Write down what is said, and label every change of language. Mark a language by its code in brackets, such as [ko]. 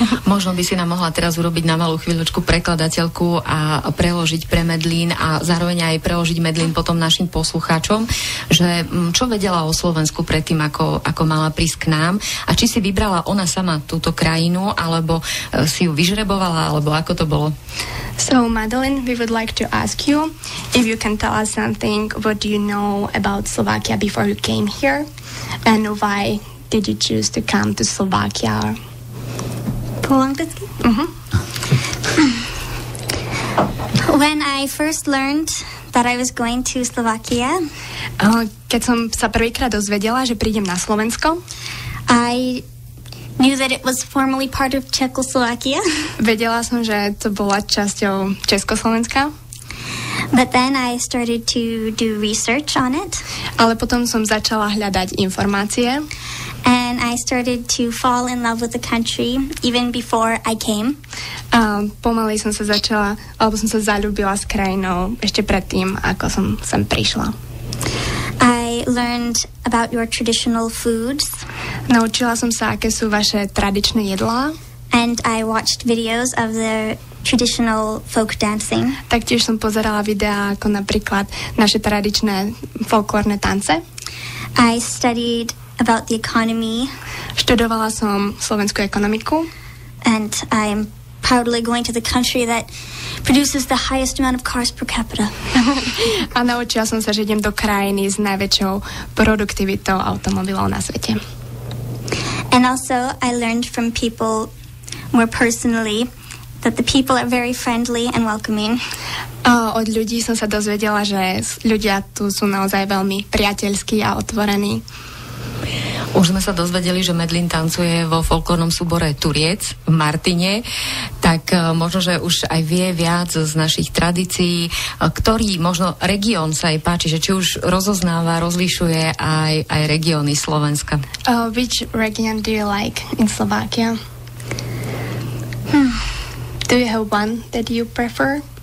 [sk] Možno by si nám mohla teraz urobiť na malú chvíľočku prekladateľku a preložiť pre Medlín a zároveň aj preložiť Medlín potom našim poslucháčom, že čo vedela o Slovensku predtým, ako mala prísť k nám a či si vybrala ona sama túto krajinu, alebo si ju vyžrebovala, alebo ako to bolo? [en] So, Madeline, we would like to ask you if you can tell us something, what do you know about Slovakia before you came here, and why did you choose to come to Slovakia? When I first learned that I was going to Slovakia, [sk] keď som sa prvýkrát dozvedela, že prídem na Slovensko, [en] I knew that it was formerly part of Czechoslovakia. [sk] Vedela som, že to bola časťou Československa. [en] But then I started to do research on it. [sk] Ale potom som začala hľadať informácie. [en] And I started to fall in love with the country even before I came. [sk] Pomaly som sa zaľúbila s krajinou ešte predtým, ako som sem prišla. [en] I learned about your traditional foods. [sk] Naučila som sa, aké sú vaše tradičné jedlá. [en] And I watched videos of the traditional folk dancing. [sk] Taktiež som pozerala videá, ako napríklad naše tradičné folklórne tance. [en] I studied about the economy. [sk] Študovala som slovenskú ekonomiku. [en] And I'm proudly going to the country that produces the highest amount of cars per capita. [sk] A naučila som sa, že idem do krajiny s najväčšou produktivitou automobilov na svete. [en] And also I learned from people more personally that the people are very friendly and welcoming. [sk] Od ľudí som sa dozvedela, že ľudia tu sú naozaj veľmi priateľskí a otvorení. Už sme sa dozvedeli, že Medlin tancuje vo folklórnom súbore Turiec v Martine, tak možno, že už aj vie viac z našich tradícií, ktorý možno región sa jej páči, že či už rozoznáva, rozlišuje aj regióny Slovenska. [en] Which region do you like in Slovakia? Do you have one that you prefer?